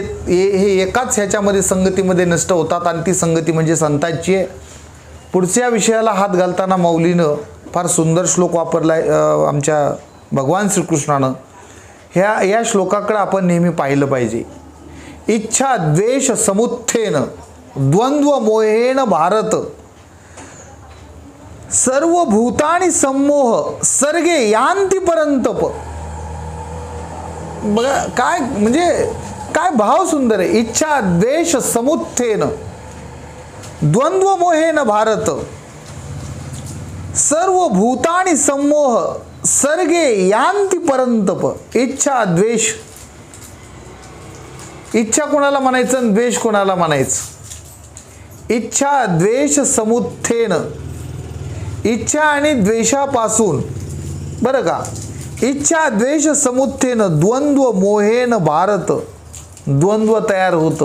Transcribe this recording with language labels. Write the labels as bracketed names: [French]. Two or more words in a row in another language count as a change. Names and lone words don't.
[Marathi] हे एकाच ह्याच्यामध्ये संगतीमध्ये नष्ट होतात आणि ती संगती म्हणजे संतांची आहे. पुढच्या विषयाला हात घालताना माऊलीनं फार सुंदर श्लोक वापरलाय आमच्या भगवान श्रीकृष्णानं. या श्लोकाकडे आपण नेहमी पाहिलं पाहिजे. [Sanskrit] इच्छा द्वेष समुत्थेन द्वंद्व मोहेन भारत सर्व भूतानी सम्मोह सर्गे यांती परंतप. [Marathi] बघा काय म्हणजे काय भाव सुंदर आहे. [Sanskrit] इच्छा द्वेष समुत्थेन द्वंद्व मोहेन भारत सर्व भूतानी सम्मोह सर्गे यांती परंतप. [Marathi] इच्छा द्वेष, इच्छा कोणाला म्हणायचं आणि द्वेष कोणाला म्हणायचं. [Sanskrit] इच्छा द्वेष समुत्थेन, [Marathi] इच्छा आणि द्वेषापासून बरं का, [Sanskrit] इच्छा द्वेष समुत्थेन द्वंद्व मोहेन भारत, [Marathi] द्वंद्व तयार होतं.